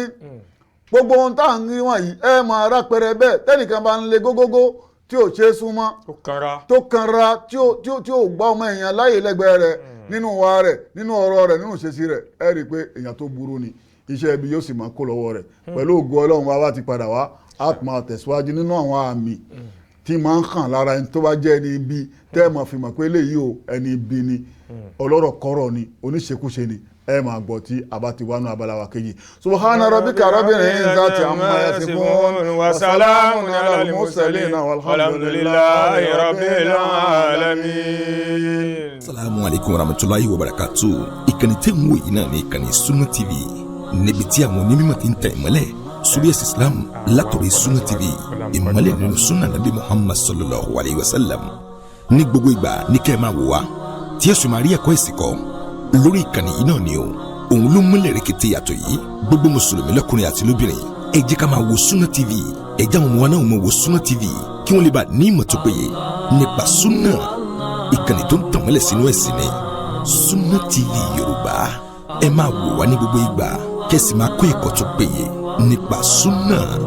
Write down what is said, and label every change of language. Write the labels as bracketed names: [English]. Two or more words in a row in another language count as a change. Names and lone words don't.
[Yoruba] gbogbo ohun tá à ń rí wọ̀nyí ẹ máa rápẹrẹ bẹ́ẹ̀ tẹ́nìkan bá ń le gógógó tí ò ṣe súnmọ́ tó kanra tí ò gbá ọmọ èèyàn láyè lẹ́gbẹ̀ẹ́ rẹ̀ nínú wa rẹ̀ nínú ọ̀rọ̀ rẹ̀ nínú ìṣesí rẹ̀ ẹ rí i pé èèyàn tó burú ni iṣẹ́ ibi yóò sì máa kó lọ́wọ́ rẹ̀ pẹ̀lú ògo Ọlọ́run wa wá ti padà wá á máa tẹ̀síwájú nínú àwọn àmì tí máa ń hàn lára ẹni tó bá jẹ́ ẹni ibi tẹ́ ẹ máa fi mọ̀ pé eléyìí o ẹni ibi ni ọlọ́rọ̀ kọ́rọ̀ ni oníṣekúṣe ni ẹ máa gbọ́ tí a bá ti wá nú abala wa kejì. [Arabic] سبحان ربك رب العزة عما يصفون وسلام على المرسلين والحمد لله رب العالمين. السلام عليكم ورحمة الله وبركاته. [Yoruba] Ìkànnì tẹ́ ń wò yìí náà ní ìkànnì Sunna TV níbi tí àwọn onímọ̀ ti ń tẹ̀ ìmọ́lẹ̀ sórí ẹ̀sìn Islam látọ̀rí Sunna TV ìmọ́lẹ̀ nínú [Arabic] سنة نبي محمد صلى الله عليه وسلم [Yoruba] ní gbogbo ìgbà ní kẹ́ ẹ máa wò wá tí ẹ sì máa rí ẹ̀kọ́ ẹ̀sìn kọ́ lórí ìkànnì yìí náà ni o òun ló múlẹ̀ rẹ̀kẹ̀tẹ̀ yàtọ̀ yìí gbogbo mùsùlùmí lọ́kùnrin àti lóbìnrin ẹ jẹ́ ká máa wo Sunna TV ẹ jẹ́ àwọn ọmọ wa náà máa wo Sunna TV kí wọ́n lè bá ní ìmọ̀ tó péye nípa sunna ìkànnì tó ń tàn mọ́lẹ̀ sínú ẹ̀sìn ni Sunna TV Yorùbá ẹ máa wò wá ní gbogbo ìgbà kẹ́sì máa kó ẹ̀kọ́ tó péye nípa sunna.